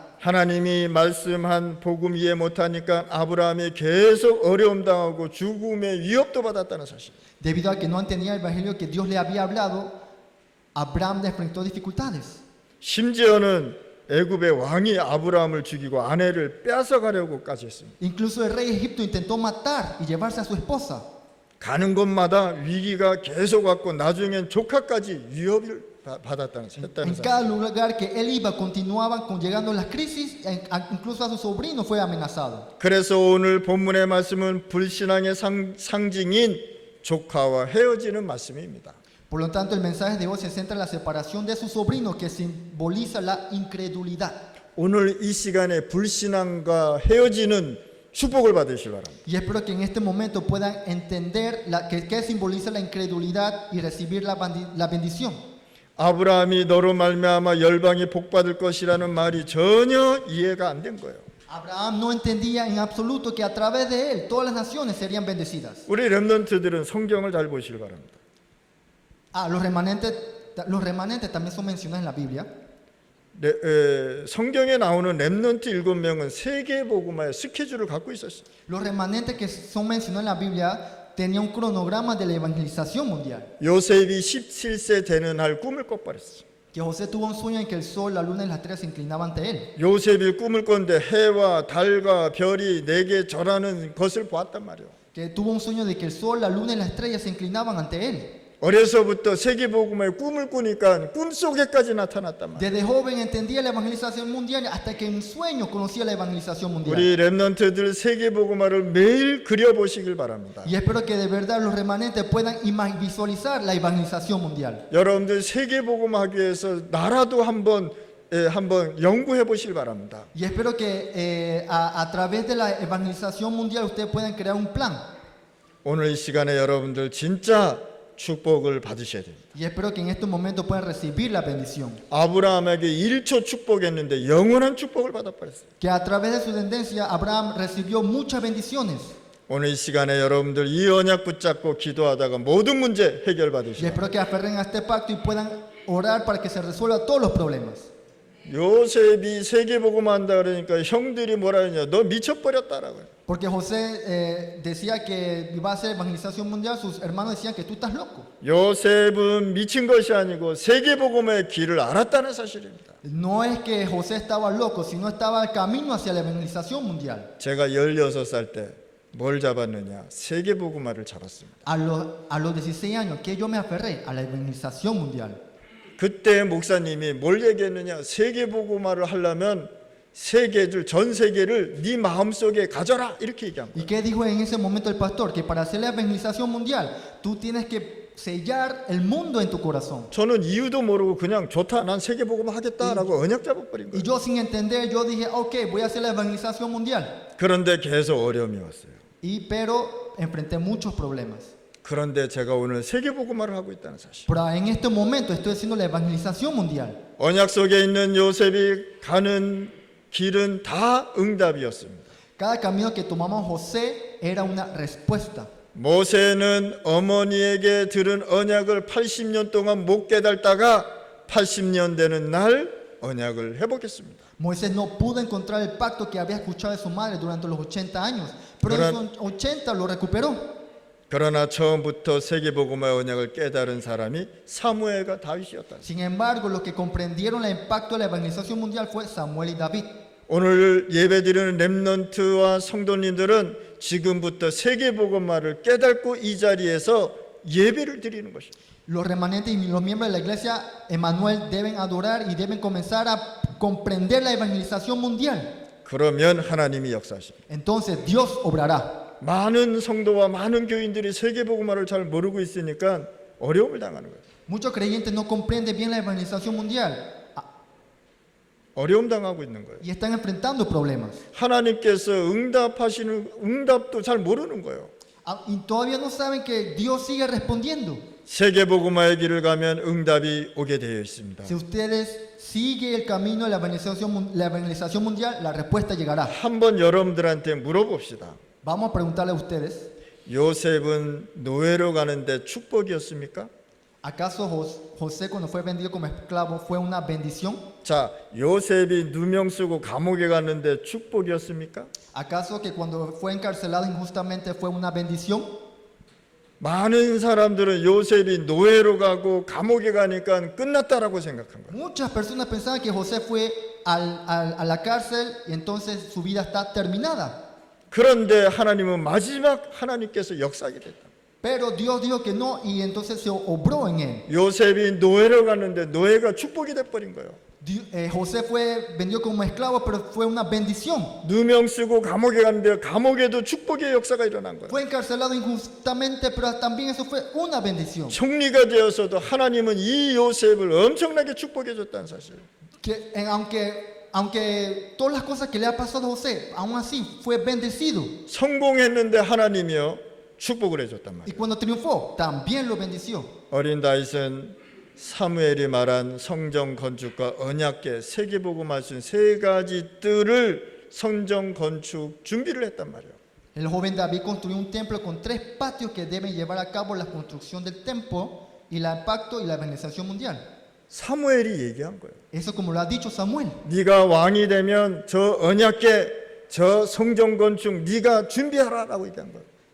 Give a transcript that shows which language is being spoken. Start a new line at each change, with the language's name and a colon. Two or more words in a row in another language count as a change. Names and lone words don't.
Korean: 하나님이 말씀한 복음 이해 못하니까 아브라함이 계속 어려움 당하고 죽음의 위협도 받았다는 사실.
Spanish: Debido a que no entendía el evangelio que Dios le había hablado, Abraham enfrentó dificultades.
Korean: 심지어는 애굽의 왕이 아브라함을 죽이고 아내를 뺏어가려고까지 했습니다.
Spanish: Incluso el rey de Egipto intentó matar y llevarse a su esposa.
Korean: 가는 곳마다 위기가 계속 왔고 나중엔 조카까지 위협을 받았다는
Spanish: En
Korean: 사실.
Spanish: cada lugar que él iba continuaban llegando las crisis, incluso a su sobrino fue amenazado.
Korean: 그래서 오늘 본문의 말씀은 불신앙의 상징인 조카와 헤어지는 말씀입니다.
Spanish: Por lo tanto, el mensaje de hoy se centra en la separación de su sobrino, que simboliza la incredulidad.
Korean: 오늘 이 시간에 불신앙과 헤어지는 축복을 받으시기 바랍니다.
Spanish: Y espero que en este momento puedan entender que simboliza la incredulidad y recibir la bendición.
Korean: 아브라함이 너로 말미암아 열방이 복받을 것이라는 말이 전혀 이해가 안 된 거예요.
Spanish: Abraham no entendía en absoluto que a través de él todas las naciones serían bendecidas.
Korean: 우리 렘넌트들은 성경을 잘 보시기 바랍니다.
Spanish: Los remanentes también son mencionados en la Biblia.
Korean: 성경에 나오는 렘넌트 7명은 세계복음화의 스케줄을 갖고 있었어요.
Spanish: Los remanentes que son mencionados en la Biblia tenían un cronograma de la evangelización mundial.
Korean: 요셉이 17세 되는 할 꿈을 꿔버렸어요.
Spanish: Que José tuvo un sueño en que el sol, la luna y las estrellas se inclinaban ante él.
Korean: 요셉이 꿈을 꿨는데 해와 달과 별이 내게 절하는 것을 보았단 말이에요.
Spanish: Que tuvo un sueño de que el sol, la luna y las estrellas se inclinaban ante él.
Korean: 어려서부터 세계복음화의 꿈을 꾸니까 꿈속에까지 나타났단 말이에요.
Spanish: Desde joven entendía la evangelización mundial hasta que en sueño conocía la evangelización mundial.
Korean: 우리 렘넌트들 세계복음화를 매일 그려보시길 바랍니다.
Spanish: Y espero que de verdad los remanentes puedan visualizar la evangelización mundial.
Korean: 여러분들 세계복음화하기 위해서 나라도 한번 연구해 보시길 바랍니다.
Spanish: Y espero que a través de la evangelización mundial ustedes puedan crear un plan.
Korean: 오늘 이 시간에 여러분들 진짜 축복을 받으셔야 됩니다.
Spanish: Y espero que en estos momentos puedan recibir la bendición.
Korean: 아브라함에게 1초 축복했는데 영원한 축복을 받아버렸어요.
Spanish: Que a través de su descendencia Abraham recibió muchas bendiciones.
Korean: 오늘 이 시간에 여러분들 이 언약 붙잡고 기도하다가 모든 문제 해결
Spanish: Y
Korean: 받으시고
Spanish: espero que aferren a este pacto y puedan orar para que se resuelvan todos los problemas.
Korean: 요셉이 세계복음 한다 그러니까 형들이 뭐라 하냐, 너 미쳐버렸다라고요.
Spanish: Porque José decía que iba a hacer evangelización mundial, sus hermanos decían que tú estás loco.
Korean: 요셉은 미친 것이 아니고 세계복음의 길을 알았다는 사실입니다.
Spanish: No es que José estaba loco, sino estaba el camino hacia la evangelización mundial.
Korean: 제가 16살 때 뭘 잡았느냐, 세계복음화를 잡았습니다.
Spanish: A los 16 años, que yo me aferré a la evangelización mundial.
Korean: 그때 목사님이 뭘 얘기했느냐, 세계복음화를 하려면 세계를, 전 세계를 네 마음속에 가져라, 이렇게 얘기한
Spanish: ¿Y
Korean: 거예요.
Spanish: qué dijo en ese momento el pastor? Que para hacer la evangelización mundial, tú tienes que sellar el mundo en tu corazón.
Korean: 저는 이유도 모르고 그냥 좋다, 난 세계복음 하겠다라고 언약 잡아버린
Spanish: Y
Korean: 거예요.
Spanish: yo sin entender, yo dije, ok, voy a hacer la evangelización mundial.
Korean: 그런데 계속 어려움이 왔어요.
Spanish: Pero enfrenté muchos problemas.
Korean: 그런데 제가 오늘 세계복음화를 하고 있다는 사실.
Spanish: Pero en este momento estoy haciendo la evangelización mundial.
Korean: 언약 속에 있는 요셉이 가는 길은 다 응답이었습니다.
Spanish: Cada camino que tomamos José era una respuesta.
Korean: 모세는 어머니에게 들은 언약을 80년 동안 못 깨달다가 80년 되는 날 언약을 회복했습니다.
Spanish: Moisés no pudo encontrar el pacto que había escuchado de su madre durante los 80 años, pero en esos 80 lo recuperó.
Korean: 그러나 처음부터 세계복음의 언약을 깨달은 사람이 사무엘과 다윗이었다.
Spanish: Sin embargo, los que comprendieron el impacto de la evangelización mundial fue Samuel y David.
Korean: 오늘 예배드리는 렘넌트와 성도님들은 지금부터 세계복음화를 깨닫고 이 자리에서 예배를 드리는 것입니다.
Spanish: Los remanentes y los miembros de la iglesia Emmanuel deben adorar y deben comenzar a comprender la evangelización mundial.
Korean: 그러면 하나님이 역사하십니다.
Spanish: Entonces Dios obrará.
Korean: 많은 성도와 많은 교인들이 세계복음화를 잘 모르고 있으니까 어려움을 당하는 거예요.
Spanish: Muchos creyentes no comprenden bien la evangelización mundial
Korean: 어려움 당하고 있는 거예요.
Spanish: y están enfrentando problemas.
Korean: 하나님께서 응답하시는 응답도 잘 모르는 거예요.
Spanish: Y todavía no saben que Dios sigue respondiendo.
Korean: 세계복음화의 길을 가면 응답이 오게 되어 있습니다.
Spanish: Si ustedes siguen el camino de la evangelización mundial, la respuesta llegará.
Korean: 한번 여러분들한테 물어봅시다.
Spanish: Vamos a preguntarle a ustedes,
Korean: 요셉은 노예로 가는데 축복이었습니까?
Spanish: ¿acaso José cuando fue vendido como esclavo fue una bendición?
Korean: 자, 요셉이 누명 쓰고 감옥에 갔는데 축복이었습니까?
Spanish: ¿Acaso que cuando fue encarcelado injustamente fue una bendición?
Korean: 많은 사람들은 요셉이 노예로 가고 감옥에 가니까 끝났다라고 생각한 거예요.
Spanish: Muchas personas pensaban que José fue a la cárcel y entonces su vida está terminada.
Korean: 그런데 하나님은 마지막 하나님께서 역사하게 됐다.
Spanish: Pero Dios dijo que no y entonces se obró en él.
Korean: 요셉이 노예로 갔는데 노예가 축복이 돼버린 거예요.
Spanish: José fue vendido como esclavo, pero fue una bendición.
Korean: 누명 쓰고 감옥에 갔는데 감옥에도 축복의 역사가 일어난 거예요.
Spanish: Fue encarcelado injustamente, pero también eso fue una bendición.
Korean: 총리가 되어서도 하나님은 이 요셉을 엄청나게 축복해 줬다는 사실.
Spanish: Que aunque todas las cosas que le ha pasado a José, aún así fue bendecido.
Korean: 성공했는데 하나님이요 축복을 해줬단
Spanish: Y
Korean: 말이에요.
Spanish: cuando triunfó, también lo bendició.
Korean: 어린 다윗은 사무엘이 말한 성전 건축과 언약궤 세계복음화 준 세 가지 뜰을 성전 건축 준비를 했단 말이에요.
Spanish: El joven David construyó un templo con 3 patios que deben llevar a cabo la construcción del templo y el pacto y la evangelización mundial.
Korean: 사무엘이 얘기한 거예요.
Spanish: Eso como lo ha dicho Samuel.
Korean: 네가 왕이 되면 저 언약궤 저 성전 건축 네가 준비하라라고 얘기한 거예요.